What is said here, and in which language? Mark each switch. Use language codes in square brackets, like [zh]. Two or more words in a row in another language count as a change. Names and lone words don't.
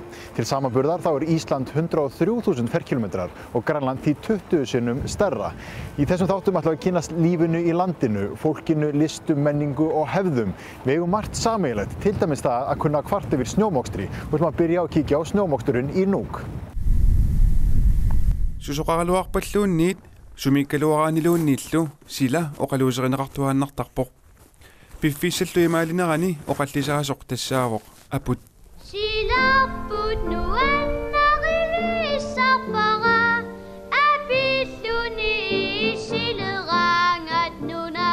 [is] Til samanburðar þá Ísland 103.000 ferkílómetrar og Grænland því 20 sinnum stærra. Í þessum þáttum ætlum við að kynnast lífinu í landinu, fólkinu, listum, menningu og hefðum. Við eigum margt sameiginlegt, til dæmis það að kunna kvart yfir snjómokstri. Við ætlum að byrja að kíkja á snjómoksturinn í Nuuk. [kl] Sumikkaluaraaniluunniillu sila oqaluuserineqartuaannartarpoq piffissallu imaalinerani oqallisaasoq tassaavoq aput silarput nuannariluissarpara apilluni isileraangatnuna